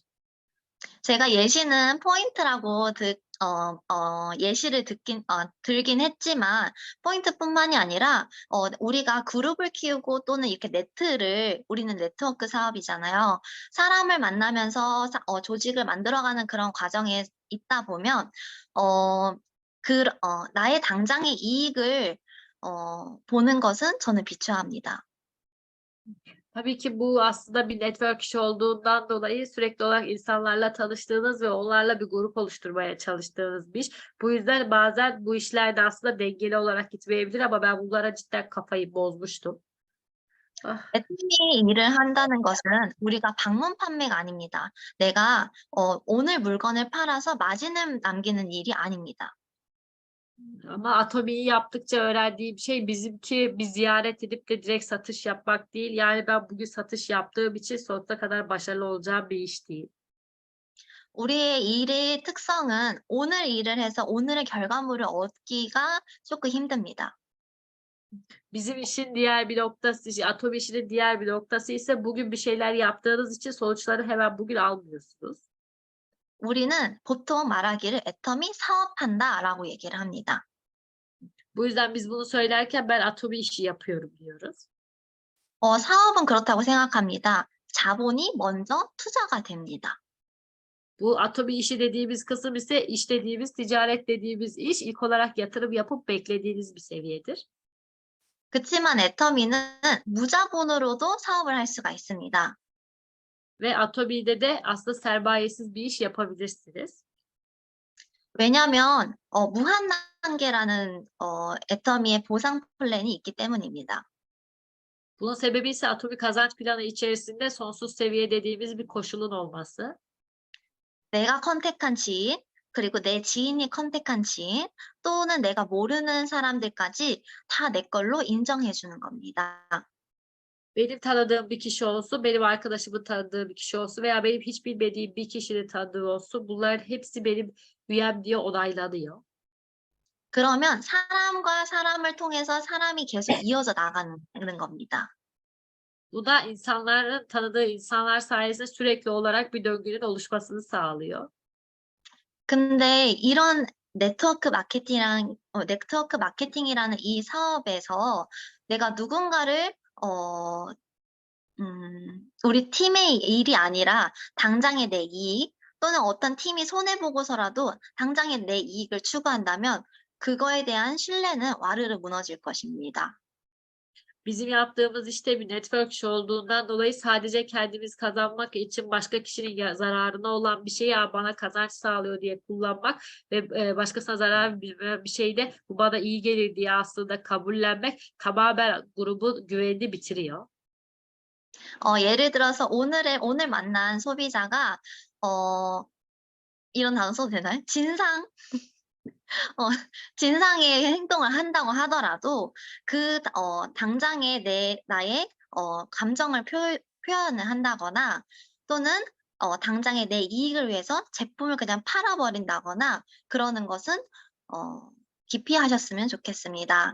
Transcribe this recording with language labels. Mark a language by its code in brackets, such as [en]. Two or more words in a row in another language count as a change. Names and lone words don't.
[ko] 제가 예시는 포인트라고 예시를 들긴 했지만 포인트뿐만이 아니라 우리가 그룹을 키우고 또는 이렇게 우리는 네트워크 사업이잖아요. 사람을 만나면서 조직을 만들어가는 그런 과정에 있다 보면 나의 당장의 이익을 보는 것은 저는 비추합니다. [tr] Tabii ki bu aslında bir network işi olduğundan dolayı sürekli olarak insanlarla tanıştığınız ve onlarla bir grup oluşturmaya çalıştığınız bir iş. Bu yüzden bazen bu işlerde aslında dengeli olarak gitmeyebilir ama ben bunlara cidden kafayı bozmuştum. Ah. [ko] 팀이 일을 한다는 것은 우리가 방문 판매가 아닙니다. 내가 오늘 물건을 팔아서 마진을 남기는 일이 아닙니다. [tr] Ama Atomi'yi yaptıkça öğrendiğim şey bizimki bir ziyaret edip de direkt satış yapmak değil. Yani ben bugün satış yaptığım için sonuna kadar başarılı olacağım bir iş değil. [ko] 우리의 일의 특성은 오늘 일을 해서 오늘의 결과물을 얻기가 조금 힘듭니다. [tr] Bizim işin diğer bir noktası, Atomi işinin diğer bir noktası ise bugün bir şeyler yaptığınız için sonuçları hemen bugün almıyorsunuz. [ko] 우리는 보통 말하기를 애터미 사업한다라고 얘기를 합니다. [tr] Bu yüzden biz bunu söylerken ben atomi işi yapıyorum diyoruz. [ko] 사업은 그렇다고 생각합니다. 자본이 먼저 투자가 됩니다. [tr] Bu atomi işi dediğimiz kısım ise iş dediğimiz, ticaret dediğimiz iş ilk olarak yatırım yapıp beklediğiniz bir seviyedir. [ko] 그치만 애터미는 무자본으로도 사업을 할 수가 있습니다. [tr] Ve atomide de aslında sermayesiz bir iş yapabilirsiniz. [ko] 왜냐하면 무한 단계라는 애터미의 보상 플랜이 있기 때문입니다. [tr] Bunun sebebi ise atomi kazanç planı içerisinde sonsuz seviye dediğimiz bir koşulun olması. [ko] 내가 컨택한 지인, 그리고 내 지인이 컨택한 지인, 또는 내가 모르는 사람들까지 다 내 걸로 인정해 주는 겁니다. [tr] Benim tanıdığım bir kişi olsun, benim arkadaşımın tanıdığı bir kişi olsun veya benim hiç bilmediğim bir kişinin tanıdığı olsun. Bunların hepsi benim üyem diye onaylanıyor. [ko] 그러면 사람과 사람을 통해서 사람이 계속 이어져 나가는 겁니다. [tr] Bu da insanların tanıdığı insanlar sayesinde sürekli olarak bir döngünün oluşmasını sağlıyor. [ko] 근데 이런 네트워크 마케팅이라는 이 사업에서 내가 누군가를 우리 팀의 일이 아니라 당장의 내 이익 또는 어떤 팀이 손해 보고서라도 당장의 내 이익을 추구한다면 그거에 대한 신뢰는 와르르 무너질 것입니다. [tr] Bizim yaptığımız işte bir network iş olduğundan dolayı sadece kendimiz kazanmak için başka kişinin zararına olan bir şeyi bana kazanç sağlıyor diye kullanmak ve başkasına zarar bir şey de bu bana iyi gelir diye aslında kabullenmek tamamen grubun güvenini bitiriyor. [ko] 예를 들어서 오늘 만난 소비자가 이런 단어 써도 되나요? 진상의 행동을 한다고 하더라도 당장의 나의 감정을 표현을 한다거나 또는 당장의 내 이익을 위해서 제품을 그냥 팔아버린다거나 그러는 것은 기피하셨으면 좋겠습니다.